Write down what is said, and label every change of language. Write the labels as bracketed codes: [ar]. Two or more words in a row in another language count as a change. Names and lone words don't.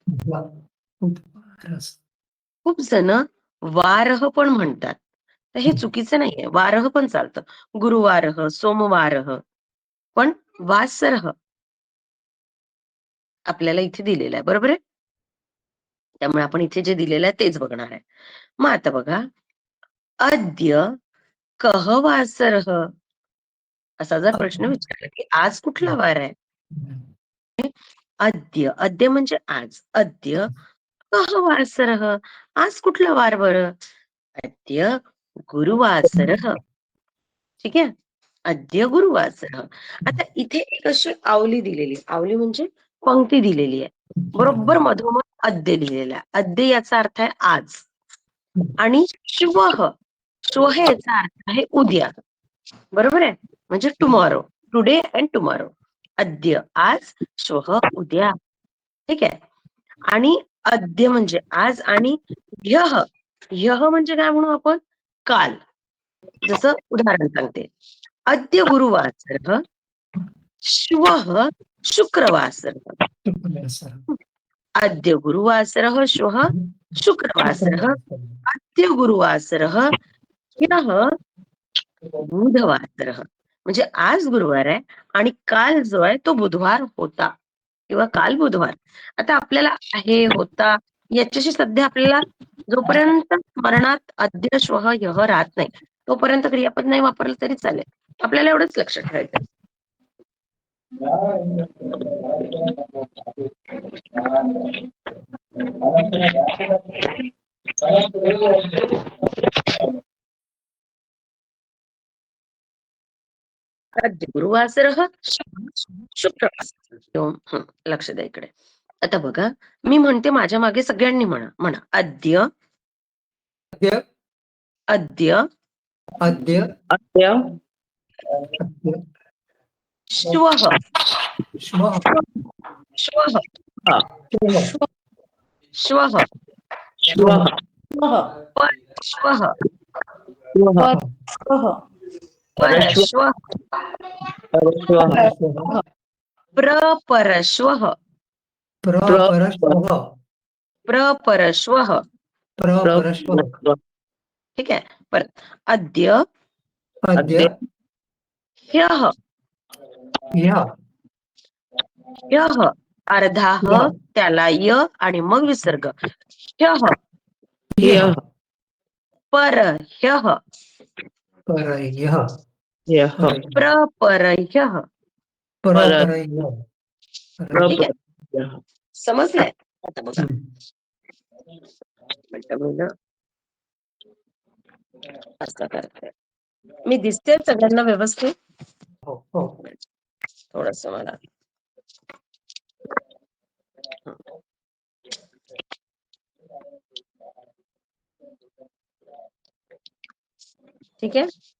[mr] खूप जण वारह पण म्हणतात, तर हे चुकीचं नाहीये. वारह पण चालतं, गुरुवारह, सोमवारह, पण वासरह आपल्याला इथे दिलेलं आहे. बरोबर आहे. त्यामुळे आपण इथे जे दिलेलं आहे तेच बघणार आहे. मग आता बघा, [sa] अद्य कह वासरह [mr] असा जर प्रश्न विचारला की आज कुठला वार आहे, अद्य, अद्य म्हणजे आज, [sa] अद्य कह वासरह, [mr] आज कुठला वार बरं? [sa] अद्य गुरुवासरह. [mr] ठीक आहे, [sa] अद्य गुरुवासरह. [mr] आता इथे एक अशी आवली दिलेली, आवली म्हणजे पंक्ती दिलेली आहे, बरोबर मधोमध अद्य लिहिलेला आहे. अद्य याचा अर्थ आहे आज, आणि श्वह, श्वह याचा अर्थ आहे उद्या. बरोबर आहे, म्हणजे टुमॉरो, [en] today and tomorrow. [mr] अद्य आज, श्वह उद्या. ठीक आहे. आणि अद्य म्हणजे आज, आणि ह्यः, ह्यः म्हणजे काय म्हणू आपण? काल. जसं उदाहरण सांगते, [sa] अद्य गुरुवासरः, श्वः शुक्रवासरः. अद्य गुरुवासरः, श्वः शुक्रवासरः, अद्य गुरुवासरः, ह्यः बुधवासरः. [mr] म्हणजे आज गुरुवार आहे आणि काल जो आहे तो बुधवार होता, किंवा काल बुधवार. आता आपल्याला हे होता याच्याशी सध्या आपल्याला जोपर्यंत स्मरणात अद्य श्वः ह्यः राहत नाही तोपर्यंत क्रियापद नाही वापरलं तरी चालेल. आपल्याला एवढंच लक्षात ठेवायचं. [sa] अद्य गुरुवासरः, शुक्रवासरः. [mr] लक्ष द्या इकडे. आता बघा, मी म्हणते, माझ्या मागे सगळ्यांनी म्हणा, म्हणा अद्य, अद्य, अद्य, अद्य, अद्य, श्वः, श्वः, श्वः, श्वः, श्वः, परश्वः, परश्वः, परश्वः, परश्वः, प्रपरश्वः, प्रपरश्वः, प्रपरश्वः. प्रपरश्वः. ठीक आहे. परत अद्य, अद्य, ह्यः, ह्यः, ह्यः अर्धा ह, त्याला य आणि मग विसर्ग. ह्यः, ह्यः, परह्यः, परह्यः, ह्यः, प्रपरह्यः. परपरह्यः. ठीक आहे, परह्यः. समजलंय? आता बघा, मिनिटं असं करते मी, दिसते सगळ्यांना व्यवस्थित? हो, हो. थोडस मला ठीक आहे.